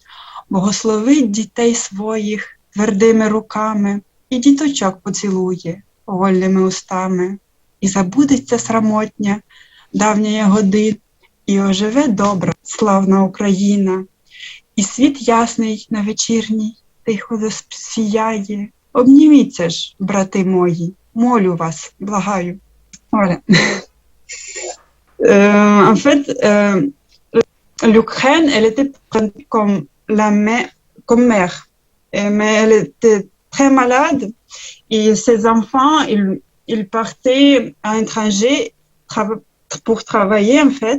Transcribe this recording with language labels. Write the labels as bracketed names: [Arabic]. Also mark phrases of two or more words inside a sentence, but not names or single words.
[Ukrainian] Благословить дітей своїх твердими руками, і діточок поцілує вольними устами, і забудеться срамотня давньої годин, і оживе добра, славна Україна, і світ ясний на вечірній тихо засіяє. Обніміться ж, брати мої, молю вас, благаю. [French] Voilà. En fait, l'Ukraine, elle était comme comme mère, mais elle était très malade et ses enfants, ils partaient à l'étranger pour travailler en fait.